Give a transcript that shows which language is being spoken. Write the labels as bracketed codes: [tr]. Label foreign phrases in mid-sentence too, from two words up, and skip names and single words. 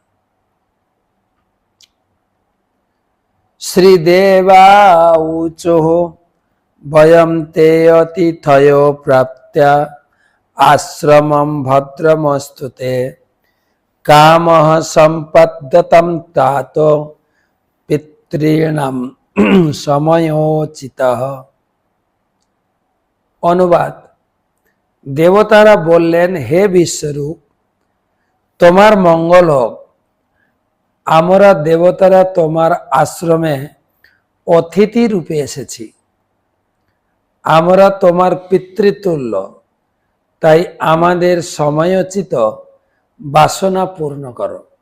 [sa] শ্রীদেবা ঊচুঃ বয়ং তে অতিথয় প্রাপ্তা আশ্রমং ভদ্রমস্তুতে কামঃ সম্পদ্যতাম তাত পিতॄণাম সময়োচিতঃ। [bn] অনুবাদ: দেবতারা বললেন, হে বিশ্বরূপ, তোমার মঙ্গল হোক। আমরা দেবতারা তোমার আশ্রমে অতিথি রূপে এসেছি। আমরা তোমার পিতৃতুল্য, তাই আমাদের সময়োচিত বাসনা পূর্ণ করো।